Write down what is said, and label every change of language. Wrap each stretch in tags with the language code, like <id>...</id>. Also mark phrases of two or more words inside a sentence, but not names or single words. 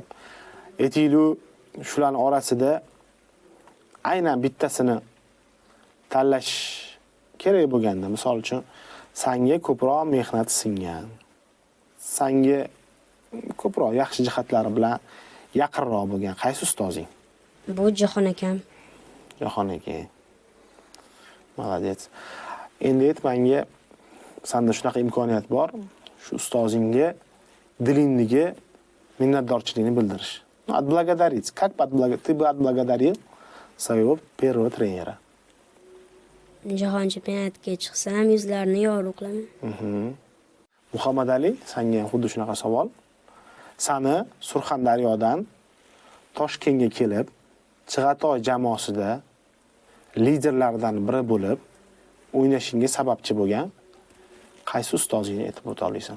<uz>Aytaylik, shularning orasida aynan bittasini tanlash kerak bo'lganda, misol uchun, senga ko'proq mehnat singan, senga ko'proq yaxshi jihatlari bilan yaqinroq bo'lgan qaysi ustozing? Bu Jahon akam. Jahon aka. Молодец. Endi menga senda shunaqa imkoniyat bor, shu ustozingga dilingiga minnatdorchilikni bildirish.</uz> <ru>Отблагодарить. Как ты бы отблагодарил своего первого тренера?</ru> <uz>Jahon chempionatiga chiqsam, yuzlarini yorug' qilaman. Muhammad Ali, senga xuddi shunaqa savol. Seni Surxondaryodan Toshkentga kelib, Chig'atoy jamoasida liderlardan biri bo'lib o'ynashingga sababchi bo'lgan qaysi ustozingni aytib o'ta olasan?</uz>